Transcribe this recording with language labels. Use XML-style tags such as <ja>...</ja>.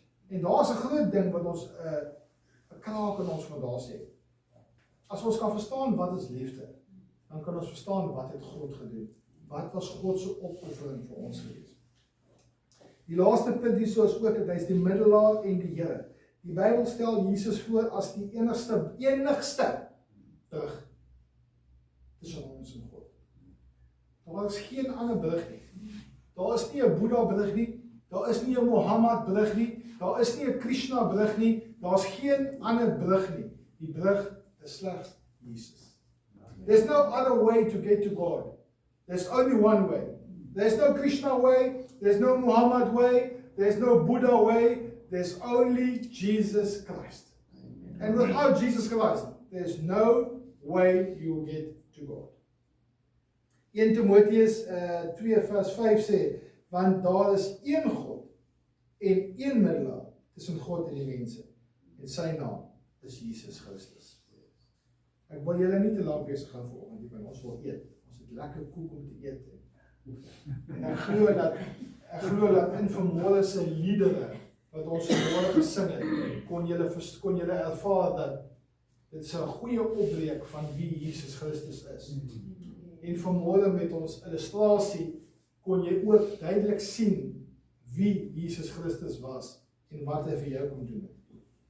<af>En daar's 'n groot ding wat ons 'n kraak in ons vandag sê. As ons kan verstaan wat is liefde, dan kan ons verstaan wat het God gedoen. Wat was God se opoffering vir ons gewees? Die laaste punt hier is ook dat hy is die middelaar en die Here. Die Bybel stel Jesus voor as die enigste brug tussen ons en God. Daar is geen ander brug nie. Daar is nie 'n Boeddha brug nie, daar is nie 'n Mohammed brug nie, daar is nie 'n Krishna brug nie, daar's geen ander brug nie. Die brug is slegs Jesus.</af> <en>There's no other way to get to God. There's only one way. There's no Krishna way, there's no Muhammad way, there's no Buddha way, there's only Jesus Christ. And without Jesus Christ, there's no way you will get to God.</en> <af>1 Timoteus 2 vers 5 sê, want daar is een God en een middelaar tussen God en die mense, en sy naam is Jesus Christus. Ek wil julle nie te lank besig gaan vanoggend, want ons wil eet. Ons het lekker koek om te eet. En ek glo dat in vermoorde se liedere wat ons vanmôre gesing het, kon julle ervaar dat dit is 'n goeie opbreek van wie Jesus Christus is. En vanmôre met ons illustrasie kon jy ook duidelik sien wie Jesus Christus was en wat hy vir jou kom doen het.</af>